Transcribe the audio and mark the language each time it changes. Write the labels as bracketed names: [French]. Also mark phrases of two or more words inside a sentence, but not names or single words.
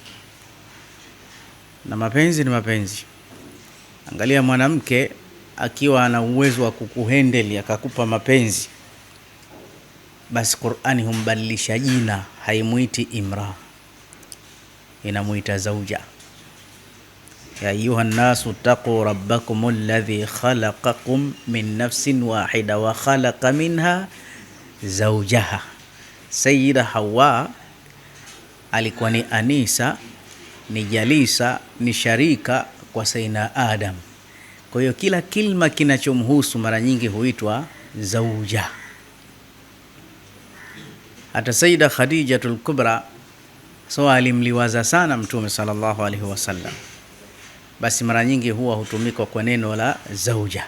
[Swahili] Na mapenzi ni mapenzi. Angalia mwanamke akiwa ana uwezo wa kukuhendeli akakupa mapenzi, basi Qur'ani humbadilisha jina, haimuiti imra, inamuita zauja. [Arabic] يا أيها الناس اتقوا ربكم الذي خلقكم من نفس واحدة وخلق منها زوجها. [Swahili] Sayyida Hawa alikuwa ni anisa, ni jalisa, ni sharika kwa Sayyidina Adam. Kwa hiyo kila kilma kinachomhusu mara nyingi huitwa zauja. Hata Sayyida Khadijatul Kubra alimliwaza sana Mtume [Arabic] صلى الله عليه وسلم, [Swahili] basi mara nyingi huwa hutumika kwa neno la zauja.